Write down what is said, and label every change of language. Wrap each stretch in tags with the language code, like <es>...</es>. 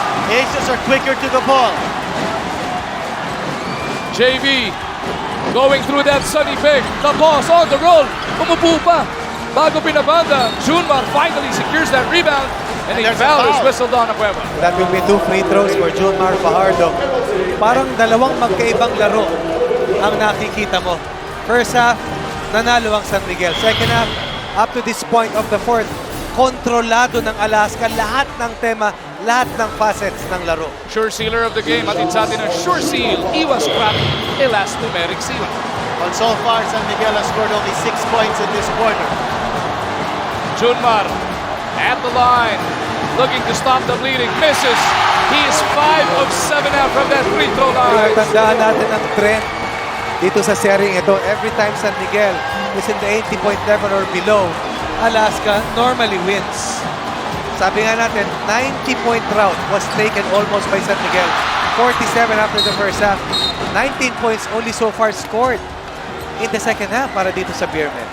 <en>Aces are quicker to the ball. JV going through that sunny pick. The boss on the roll.</en> <tl>Umupo pa. Bago pinabanda,</tl> <en>Junmar finally secures that rebound, and a foul is whistled on Abueva. That will be 2 free throws for Junmar Fajardo.</en> <tl>Parang dalawang magkaibang laro ang nakikita mo.</tl> <en>First half,</en> <tl>nanalo ang San Miguel.</tl> <en>Second half, up to this point of the fourth,</en> <tl>kontrolado ng Alaska lahat ng tema, lahat ng facets ng laro.</tl> <en>Sure sealer of the game.</en> <tl>Atin sa atin ang sure seal. Iwas crap. Elastomeric seal.</tl> <en>Well, so far, San Miguel has scored only 6 points in this quarter. Junmar at the line. looking to stop the bleeding. Misses. He is 5 of 7 out from that free throw line.</en> <tl>Tandaan natin ang trend dito sa series ito.</tl> <en>Every time San Miguel is in the 80-point level or below, Alaska normally wins.</en> <tl>Sabi nga natin,</tl> <en>90-point rout was taken almost by San Miguel. 47 after the first half. 19 points only so far scored in the second half</en> <tl>para dito sa</tl> <en>Beermen.</en>